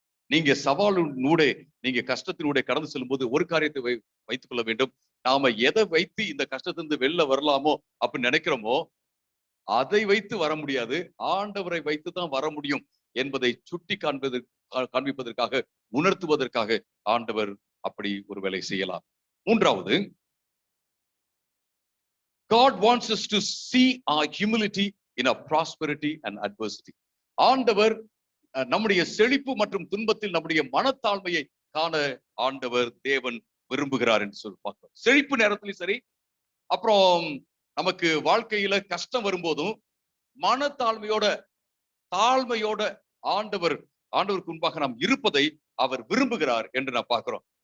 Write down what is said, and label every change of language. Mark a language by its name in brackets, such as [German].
[Tamil] நீங்க சவாலினூடே, நீங்க கஷ்டத்தினூடே கடந்து செல்லும் போது ஒரு காரியத்தை வைத்துக் கொள்ள வேண்டும். நாம எதை வைத்து இந்த கஷ்டத்திலிருந்து வெளில வரலாமோ அப்படின்னு நினைக்கிறோமோ அதை வைத்து வர முடியாது, ஆண்டவரை வைத்து தான் வர முடியும் என்பதை சுட்டி காண்பிப்பதற்காக, உணர்த்துவதற்காக ஆண்டவர் அப்படி ஒரு வேலை செய்யலாம். [English] 3வது, God wants us to see our humility in our prosperity and adversity. [Tamil] ஆண்டவர் நம்முடைய செழிப்பு மற்றும் துன்பத்தில் நம்முடைய மனத்தாழ்மையை காண ஆண்டவர் தேவன் விரும்புகிறார் என்று சொல்லி பார்க்கிறோம். செழிப்பு நேரத்திலும் சரி, அப்புறம் நமக்கு வாழ்க்கையில கஷ்டம் வரும்போதும் மனத்தாழ்மையோட, தாழ்மையோட ஆண்டவருக்கு முன்பாக நாம் இருப்பதை அவர் விரும்புகிறார் என்று நான் பார்க்கிறோம்.